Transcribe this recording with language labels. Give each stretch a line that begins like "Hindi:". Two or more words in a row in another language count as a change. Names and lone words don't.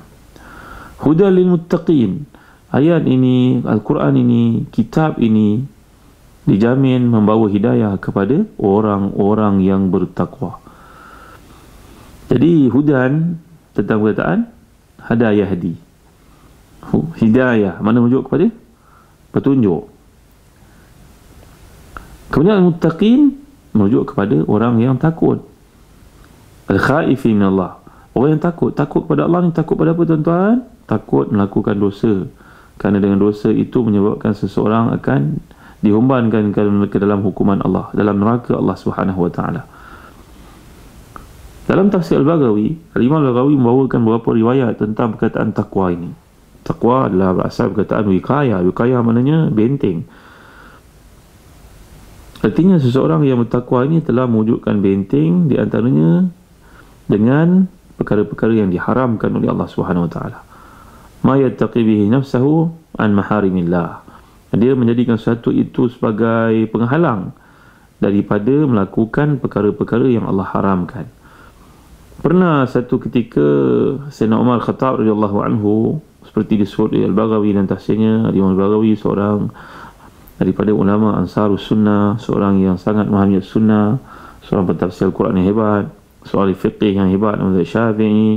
Arabic: هدى للمتقين.
Malay: Ayat ini, Al-Quran ini, kitab ini dijamin membawa hidayah kepada orang-orang yang bertakwa. Jadi hudan tentang perkataan
Arabic: هدى يهدي.
Malay: Hidayah mana merujuk kepada petunjuk. Kemudian al-muttaqin merujuk kepada orang yang takut.
Arabic: الخائفين الله,
Malay: orang yang takut kepada Allah ni takut pada apa tuan-tuan? Takut melakukan dosa, kerana dengan dosa itu menyebabkan seseorang akan dihumbankan ke dalam hukuman Allah, dalam neraka Allah
Arabic: سبحانه وتعالى.
Malay: Dalam tafsir Al-Baghawi, Al-Imam Al-Baghawi membawakan beberapa riwayat tentang perkataan takwa ini. Takwa adalah berasal perkataan wiqayah. Wiqayah maknanya benteng. Artinya seseorang yang bertakwa ini telah mewujudkan benteng, di antaranya dengan perkara-perkara yang diharamkan oleh Allah
Arabic: سبحانه وتعالى. ما يتقي به نفسه عن محارم الله.
Malay: Dia menjadikan sesuatu itu sebagai penghalang daripada melakukan perkara-perkara yang Allah haramkan. Pernah satu ketika Sayyidina Umar Khattab
Arabic: رضي الله عنه,
Malay: seperti disebut oleh Al-Baghawi dan tafsirnya, Imam Al-Baghawi seorang daripada ulama Ansarus Sunnah, seorang yang sangat memahami sunnah, seorang pentafsir Al-Quran yang hebat, seorang fiqih yang hebat, mazhab Syafi'i.